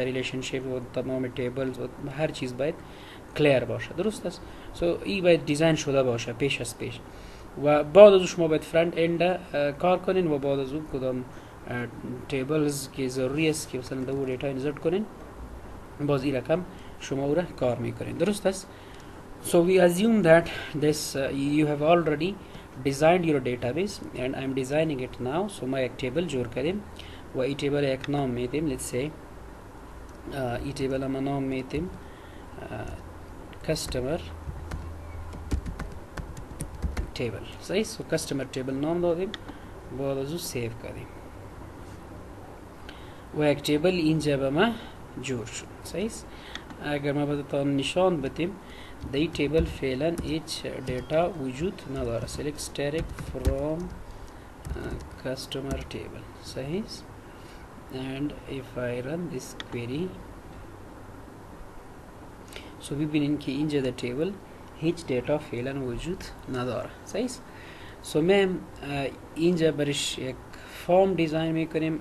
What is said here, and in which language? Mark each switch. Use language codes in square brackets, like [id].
[fa] ریلیشنشیپ و تمام تیبلز و هر چیز باید کلیر باشه. درست است؟ این باید دیزاین شده باشه پیش از پیش و بعد از شما باید فرانت اند کار کنین و بعد از اون کدام تیبلز که ضروری است که مثلا در دیتا انسرت کنین باز این رقم شما او را کار میکنین. درست است؟ [en] So we assume that this you have already designed your database and I am designing it now. [fa] So ما یک تیبل جور کردیم و این تیبل یک نام میدیم. [en] let's say [fa] این تیبل ما نام میدیم customer table. صحیح. so customer table نام دادیم بعد از او سیو کردیم و یک تیبل اینجا به ما جور شد. صحیح. اگر ما بهتون نشان بدیم در این تیبل فعلا هیچ دیتا وجود نداره. [en] select static from customer table. [fa] صحیح. [en] and if I run this query so [fa] ببینین که اینجا در تیبل هیچ دیتا فعلا وجود نداره. صحیح. so ما اینجا برش یک فرم دیزاین میکنیم.